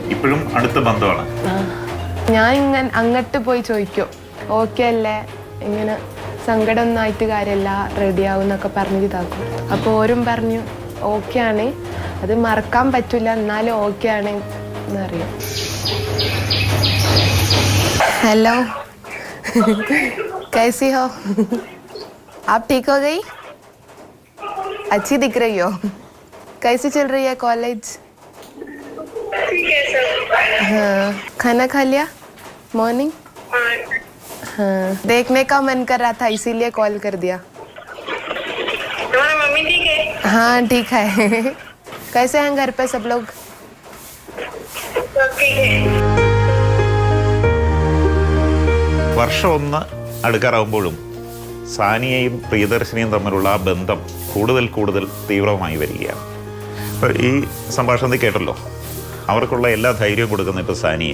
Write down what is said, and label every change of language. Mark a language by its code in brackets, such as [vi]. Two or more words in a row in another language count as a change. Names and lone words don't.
[ml] ഇപ്പോഴും അടുത്ത ബന്ധമാണ്. ഞാൻ ഇങ്ങനെ അങ്ങോട്ട് പോയി ചോദിക്കും, ഓക്കെ അല്ലേ, ഇങ്ങനെ സങ്കടം ഒന്നും ആയിട്ട് കാര്യമല്ല, റെഡി ആവും എന്നൊക്കെ പറഞ്ഞ് ഇതാക്കും. അപ്പോൾ ഓരും പറഞ്ഞു ഓക്കെ ആണ്, അത് മറക്കാൻ പറ്റില്ല, എന്നാലും ഓക്കെ ആണ് എന്നറിയാം. [hi] हेलो कैसी हो आप? ठीक हो गई? अच्छी दिख रही हो. कैसी चल रही है कॉलेज? ठीक है सर. हाँ, खाना खा लिया मॉर्निंग? हाँ, देखने का मन कर रहा था इसीलिए कॉल कर दिया. तुम्हारा मम्मी ठीक है? हाँ ठीक है. कैसे हैं घर पे सब लोग? सब ठीक है. [ml] വർഷം 1 അടുക്കാറാവുമ്പോഴും സാനിയയും പ്രിയദർശിനിയും തമ്മിലുള്ള ആ ബന്ധം കൂടുതൽ തീവ്രമായി വരികയാണ്. ഇപ്പോൾ ഈ സംഭാഷണത്തിൽ കേട്ടല്ലോ, അവർക്കുള്ള എല്ലാ ധൈര്യവും കൊടുക്കുന്ന ഇപ്പോൾ സാനിയ.